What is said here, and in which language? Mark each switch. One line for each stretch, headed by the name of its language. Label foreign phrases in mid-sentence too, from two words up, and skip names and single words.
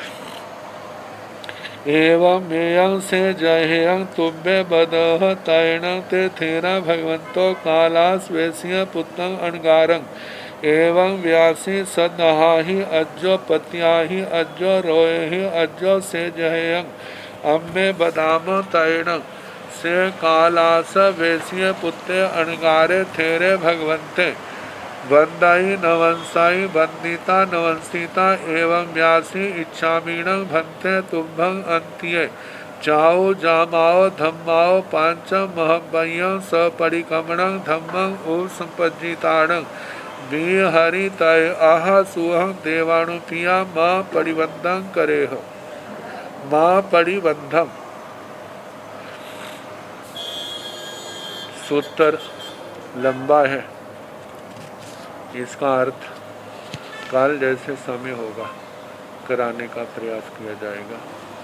Prakrit languages: एवं मेयं से जहेयं तुभ्य बदह तैण ते थेरा भगवंतो कालास वेश्य पुत्रं अणगारं एवं व्यासी सदहाहि अज्जो पत्याहि अज्जो रोयहि अज्जो से जहेयं अम्मे बदामो तैण से कालास वेश्य पुत्रे अणगारे थेरे भगवंते बंदाई नवंसाई बंदिता नवंसिता एवं व्यासी इच्छामीण भंते तुम्भं अंत्ये चाओ जामाओ धम्माओ पांचम महबयं सपरिकमणं धम्मं उपसंपज्जिताणं हरि तय आह सुहं देवाणुपिया माँ परिबंधं करेह।
Hindi: माँ परिबंधम सूत्र लंबा है। इसका अर्थ काल जैसे समय होगा कराने का प्रयास किया जाएगा।